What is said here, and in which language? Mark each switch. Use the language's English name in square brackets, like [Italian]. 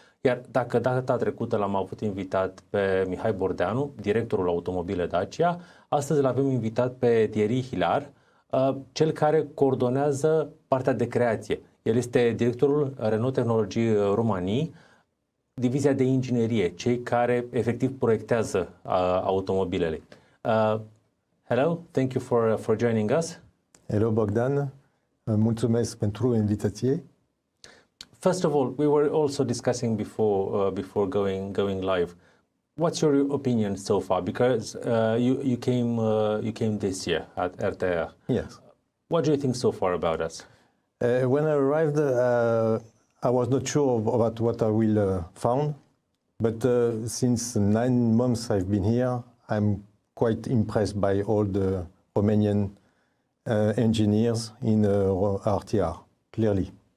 [Romanian] Iar dacă data trecută l-am avut invitat pe Mihai Bordeanu, directorul automobile Dacia, astăzi l-avem invitat pe Thierry Hilaire, cel care coordonează partea de creație. El este directorul Renault Technologie Roumanie, divizia de inginerie, cei care efectiv proiectează automobilele. [English] Hello, thank you for joining us. [Romanian] Hello Bogdan, mulțumesc pentru invitație. [English] First of all, we were also discussing before going live. What's your opinion so far? Because you came this year at RTR. Yes. What do you think so far about us? When I arrived, I was not sure about what I will found, but since 9 months I've been here, I'm quite impressed by all the Romanian engineers in RTR, clearly.